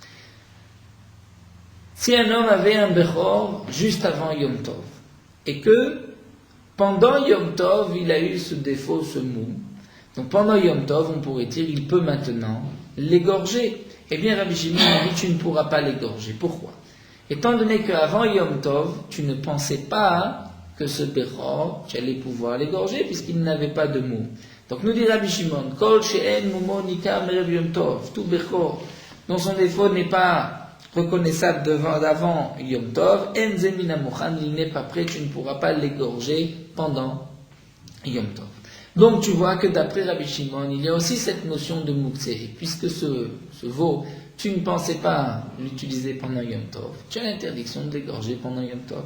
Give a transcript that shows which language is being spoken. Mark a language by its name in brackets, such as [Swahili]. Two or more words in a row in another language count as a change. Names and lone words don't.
[French] Si un homme avait un Bechor juste avant Yom Tov, et que pendant Yom Tov, il a eu ce défaut, ce moum, donc pendant Yom Tov, on pourrait dire, il peut maintenant l'égorger. Eh bien, Rabbi Shimon a dit, tu ne pourras pas l'égorger. Pourquoi? Étant donné qu'avant Yom Tov, tu ne pensais pas que ce Bechor, tu allais pouvoir l'égorger puisqu'il n'avait pas de moum. Donc nous dit [Hebrew] Rabbi Shimon, כל שאין מומו ניכר מערב יום טוב, [French] tout Bechor dont son défaut n'est pas reconnaissable d'avant Yom Tov, [Hebrew] אין זה מן המוכן, [French] il n'est pas prêt, tu ne pourras pas l'égorger pendant Yom Tov. Donc tu vois que d'après Rabbi Shimon, il y a aussi cette notion de mouktsé, puisque ce veau, tu ne pensais pas l'utiliser pendant Yom Tov, tu as l'interdiction de l'égorger pendant Yom Tov.